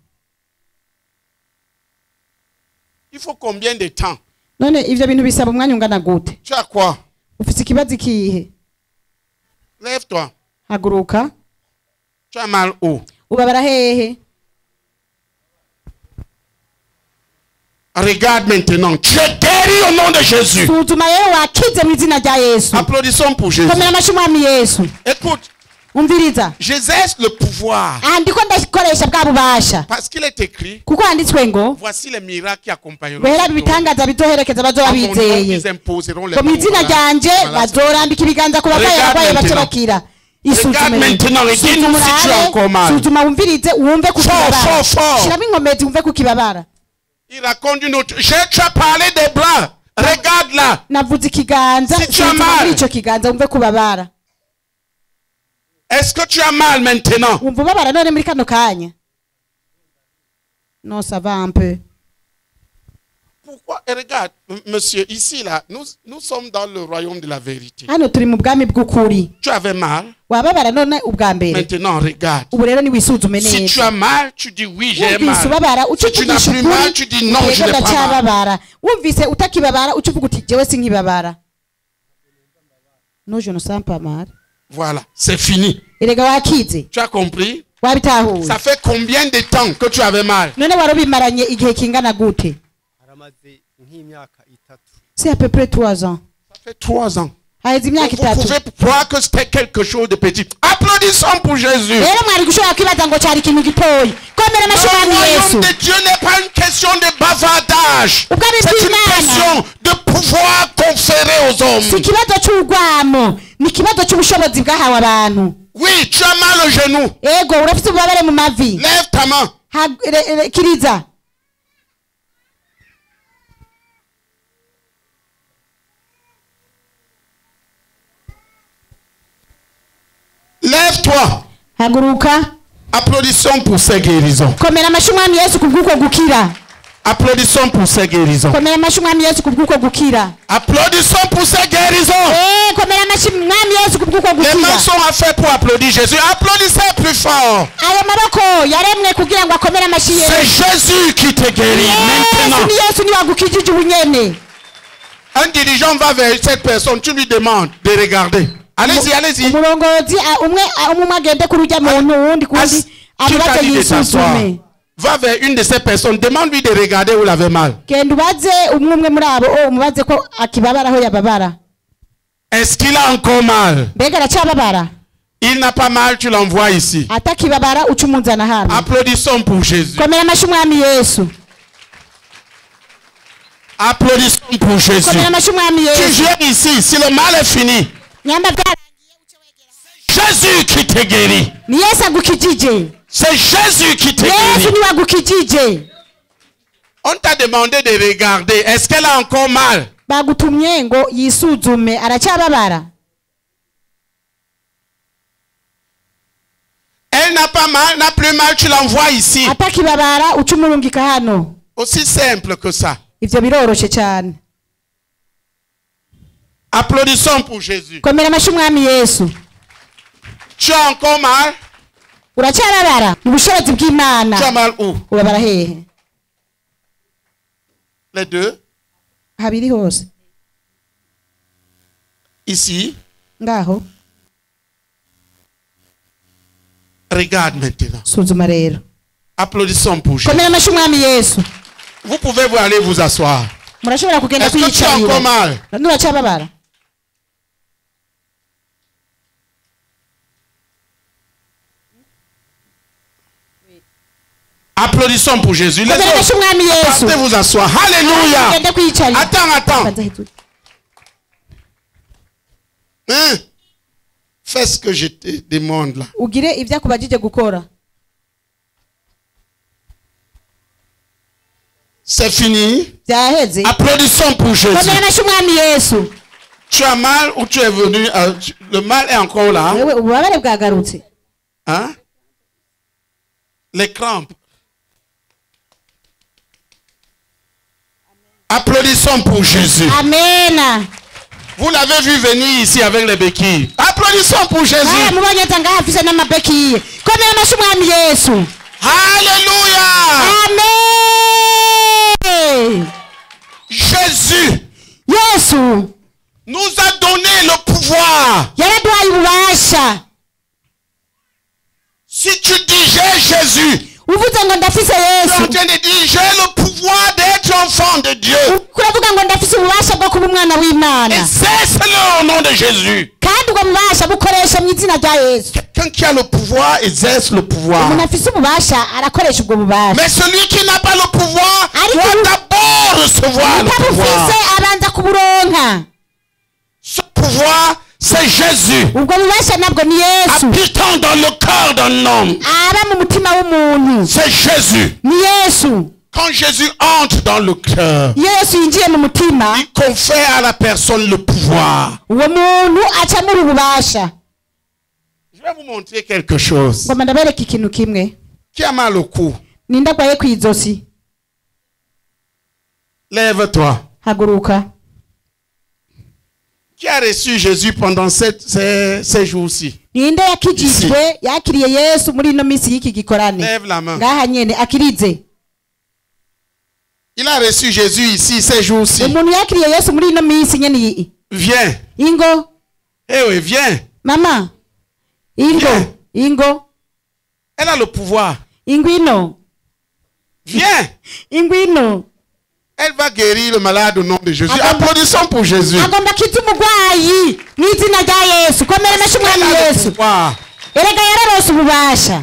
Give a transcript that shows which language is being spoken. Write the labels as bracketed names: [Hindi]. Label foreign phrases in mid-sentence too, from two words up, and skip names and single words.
[French] Il faut combien de temps? [Rundi] none ivyo bintu bisaba umwanya ungana gute [French] Tu as quoi? [Rundi] ufise ikibazo ikihe [French] Lève-toi. [Rundi] haguruka [French] Tu as mal où? [Rundi] ubabara hehe [French] Regarde maintenant. Tu es guéri au nom de Jésus. [Rundi] suzuma rero wakize mu izina rya yesu [French] Applaudissons pour Jésus. [Rundi] komera amashyi umwami yesu [French] Écoute, [Rundi] umviriza [French] j'exerce le pouvoir. [Rundi] aha ndiko ndakoresha bwa bubasha [French] Parce qu'il est écrit, [Rundi] kuko handitswe ngo [French] voici les miracles qui accompagneront. [Rundi] guhera [French] ceux qui [Rundi] ibitangaza bizoherekeza bazoba [French] ont- À mon nom, [Rundi] bizeye [French] ils imposeront les [Rundi] ngo mu izina ryanje bazorambika ibiganza ku barwayi [French] Regarde [Rundi] abarwayi bace [French] maintenant. [Rundi] bakira [French] Regarde maintenant et dis-nous si tu as encore mal. [Rundi] suzuma wumvirize wumve ku [French] Fort, [Rundi] kibabara [French] fort, fort. [Rundi] shiramo inkomezi wumve ku kibabara [French] Il raconte une autre. Tu as parlé des blancs. Regarde là. [Rundi] navuze ikiganza [French] Si tu as [Rundi] suzuma [French] mal. [Rundi] muri ico kiganza wumve kubabara [French] Est-ce que tu as mal maintenant? [Rundi] wumva ubabara none muri kano kanya [French] non ça va un peu Pourquoi? Et regarde, monsieur, ici, là, nous sommes dans le royaume de la vérité. [Rundi] hano turi mu bwami bw'ukuri [French] Tu avais mal. [Rundi] wababara none ubwa mbere [French] Maintenant, regarde. [Rundi] ubu rero niwisuzume [French] Si tu [Rundi] neza [French] as mal, tu dis oui, j'ai [Rundi] wumvise [French] mal. [Rundi] ubabara uca [French] Si tu n'as [Rundi] uvugisha [French] plus mal, [Rundi] ukuri [French] tu dis non, je [Rundi] yego [French] n'ai pas mal. [Rundi] ndacyababara wumvise utakibabara uca uvuga uti jewe sinkibabara [French] no je ne sens pas mal Voilà, c'est fini. [Rundi] erega wakize [French] Tu as compris? [Rundi] wabitahuye [French] Ça fait combien de temps que tu avais mal? [Rundi] none wari ubimaranye igihe kingana gute haramaze nk'imyaka itatu [French] c'est à peu près 3 ans Ça fait 3 ans. [Rundi] haheze imyaka [French] Vous [Rundi] itatu [French] pouvez croire que c'était quelque chose de petit. Applaudissons pour Jésus. [Rundi] rero mwari gushobora kwibaza ngo cyari ikintu gitoyi komera [French] Le [Rundi] amashyi umwami yesu [French] royaume de Dieu n'est pas une question de bavardage. [Rundi] ubwami [French] C'est une [Rundi] bw'imana [French] question de pouvoir conféré aux [Rundi] si [French] hommes. [Rundi] ikibazo cy'urwamo ni ikibazo cy'ubushobozi bwahawe abantu [French] Oui, tu as mal au genou. [Rundi] ego urafite ububabare mu mavi [French] Lève ta main. [Rundi] kiriza [French] Lève-toi. [Rundi] haguruka [French] Applaudissons pour ces guérisons. [Rundi] komera amashyi umwami yesu ku bw'uko gukira [French] Applaudissons pour ces guérisons. [Rundi] komera amashyi umwami yesu ku bw'uko gukira [French] Applaudissons pour ces guérisons. [Rundi] komera amashyi umwami yesu ku bw'uko [French] Les mains [Rundi] gukira [French] sont faites pour applaudir Jésus. Applaudissez plus fort. [Rundi] ayo maboko yaremwe kugira ngo akomere amashyi [French] C'est [Rundi] yesu [French] Jésus qui te guérit [Rundi] yesu [French] maintenant. [Rundi] ni yesu niwe agukijije ubunyene [French] Un dirigeant va vers cette personne, tu lui demandes de regarder. Allez-y, allez-y. [Rundi] umurongozi umwe agende kuri ujya muntu uwundi kundi [French] Qui [Rundi] amubaze [French] t'a dit de t'asseoir? [Rundi] yisuzume [French] Va vers une de ces personnes, demande-lui de regarder où il avait mal. [Rundi] genda ubaze umwe muri abo umubaze ko akibabara aho yababara [French] Est-ce qu'il a encore mal? [Rundi] mbega aracyababara [French] Il n'a pas mal, tu l'envoies ici. [Rundi] atakibabara uca umunzana hano [French] Applaudissons pour Jésus. [Rundi] komera amashyi umwami yesu [French] Applaudissons pour Jésus. [Rundi] komera amashyi umwami [French] Tu [Rundi] yesu [French] viens ici, si le mal est fini, [Rundi] nyamba byarangiye uce wegera [French] Jésus qui te guérit. [Rundi] ni yesu agukijije [French] C'est Jésus qui te [Rundi] yesu [French] guérit. [Rundi] niwe agukijije [French] On t'a demandé de regarder. Est-ce qu'elle a encore mal? [Rundi] bagutumye ngo yisuzume aracyababara [French] Elle n'a pas mal, n'a plus mal, tu l'envoies ici. [Rundi] atakibabara uca umurungika hano [French] Aussi simple que ça. [Rundi] ivyo biroroshe cyane [French] Applaudissons pour Jésus. [Rundi] komera amashyi umwami yesu [French] Tu as encore mal? [Rundi] uracyababara mu bushobozi [French] Tu as [Rundi] bw'imana [French] mal où? [Rundi] ubabara hehe [French] Les deux? [Rundi] habiri hose [French] Ici? [Rundi] ngaho [French] Regarde maintenant. [Rundi] suzuma rero [French] Applaudissons pour Jésus. [Rundi] komera amashyi umwami yesu [French] Vous pouvez vous aller vous asseoir. [Rundi] murashobora kugenda [French] Est-ce que tu as encore [Rundi] kwiyicarira [French] mal? [Rundi] nuracyababara [French] Applaudissons pour Jésus. Les [Rundi] komera amashyi [French] autres, [Rundi] umwami yesu [French] partez vous asseoir. Alléluia. [Rundi] mugende kwiyicarira [French] Attends. [Rundi] Banza hejuru. [French] Hein? Fais ce que je te demande là. [Rundi] ugire ibyo akubajije gukora [French] C'est fini. [Rundi] byaheze [French] Applaudissons pour Jésus. [Rundi] komera amashyi umwami yesu [French] Tu as mal ou tu es venu. Le mal est encore là. [Rundi] wewe ububabare bwagarutse [French] Hein? Les crampes. Applaudissons pour Jésus. [Rundi] amena [French] Vous l'avez vu venir ici avec les béquilles. Applaudissons pour Jésus. [Rundi] mubonye ata ngaho afise n'amabekiye komera amashyi umwami yesu [French] Alléluia. [Rundi] amen [French] Jésus [Rundi] yesu [French] nous a donné le pouvoir. [Rundi] yaraduhaye ububasha [French] Si tu dis j'ai Jésus, [Rundi] uvuze ngo ndafise [French] tu es [Rundi] yesu [French] en train de dire j'ai le pouvoir d'être enfant de Dieu. [Rundi] kuravuga ngo ndafise ububasha bwo kuba umwana w'imana [French] Exerce-le au nom de Jésus. [Rundi] kandi ubwo bubasha bukoresha mu izina rya yesu [French] Quelqu'un qui a le pouvoir exerce le pouvoir. [Rundi] umuntu afise ububasha arakoresha ubwo bubasha [French] Mais celui qui n'a pas le pouvoir [Rundi] Ariko [French] doit d'abord recevoir le pouvoir. [Rundi] utabufise abanza kuburonka [French] Ce pouvoir, c'est Jésus. [Rundi] ubwo bubasha nabwo ni yesu [French] Habitant dans le cœur d'un homme. [Rundi] aba mu mutima w'umuntu [French] C'est Jésus. [Rundi] ni yesu [French] Quand Jésus entre dans le cœur, [Rundi] yesu yinjiye mu mutima [French] il confère à la personne le pouvoir. [Rundi] uwo muntu acamura ububasha [French] Je vais vous montrer quelque chose. [Rundi] ngoma ndabereka ikintu kimwe [French] Qui a mal au cou? [Rundi] ninde agwaye ku izosi [French] Lève-toi. [Rundi] haguruka [French] Qui a reçu Jésus pendant ces jours-ci? [Rundi] ninde yakijijwe yakiriye yesu muri ino minsi y'iki gikorane [French] Lève la main. [Rundi] ngaha nyene akirize [French] Il a reçu Jésus ici ces jours-ci. [Rundi] umuntu yakiriye yesu muri ino minsi nyene iyi [French] Viens. [Rundi] ingo [French] Eh oui, viens. [Rundi] mama ingo [French] Viens. [Rundi] ingo [French] Elle a le pouvoir. [Rundi] ingwino [French] Viens. [Rundi] ingwino [French] Elle va guérir le malade au nom de Jésus. [Rundi] Agomba- [French] Applaudissons pour Jésus. [Rundi] agomba akiza umurwayi mu izina rya yesu komera amashyi [French] Elle [Rundi] umwami [French] a le [Rundi] yesu [French] pouvoir. [Rundi] erega yararose ububasha